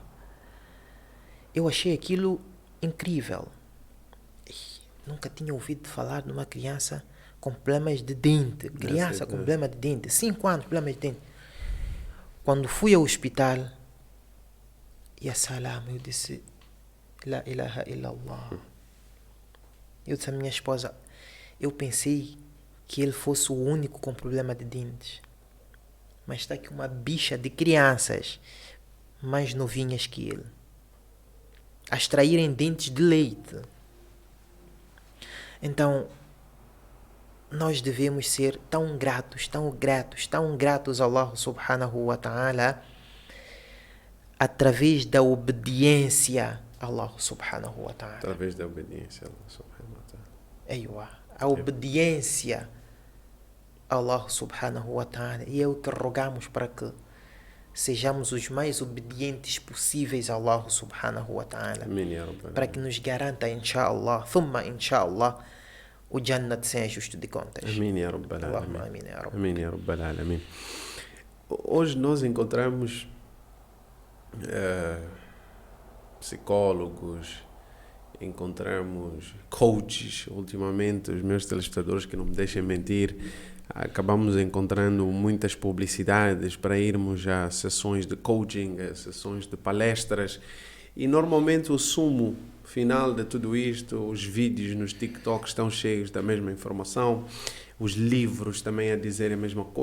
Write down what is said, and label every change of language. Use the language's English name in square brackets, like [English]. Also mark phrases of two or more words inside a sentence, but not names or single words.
[Portuguese] Eu achei aquilo incrível. Nunca tinha ouvido falar de uma criança com problemas de dente. Criança com problema de dente. 5 anos, problemas de dente. Quando fui ao hospital, [Arabic] يا سلام, [Portuguese] eu disse, [Arabic] لا إله إلا الله. [Portuguese] Eu disse à minha esposa, eu pensei que ele fosse o único com problema de dentes. Mas está aqui uma bicha de crianças mais novinhas que ele, a extraírem dentes de leite. Então, nós devemos ser tão gratos a Allah [Arabic] سبحانه وتعالى [Portuguese] através da obediência a Allah [Arabic] سبحانه وتعالى. [Portuguese] Através da obediência a Allah [Arabic] سبحانه وتعالى. [Portuguese] A obediência a Allah [Arabic] سبحانه وتعالى. [Portuguese] E é o que rogamos para que sejamos os mais obedientes possíveis a Allah [Arabic] سبحانه وتعالى. [Portuguese] Para que nos garanta, [Arabic] إن شاء الله، ثم إن شاء الله, [Portuguese] o Jannat sem ajuste de contas. Amém, [Arabic] يا رب العالمين. [Portuguese] Amém, [Arabic] يا رب العالمين. [Portuguese] Hoje nós encontramos psicólogos, encontramos coaches. Ultimamente, os meus telespectadores, que não me deixem mentir, acabamos encontrando muitas publicidades para irmos a sessões de coaching, a sessões de palestras, e normalmente o sumo final de tudo isto, os vídeos nos TikTok estão cheios da mesma informação, os livros também a dizer a mesma coisa.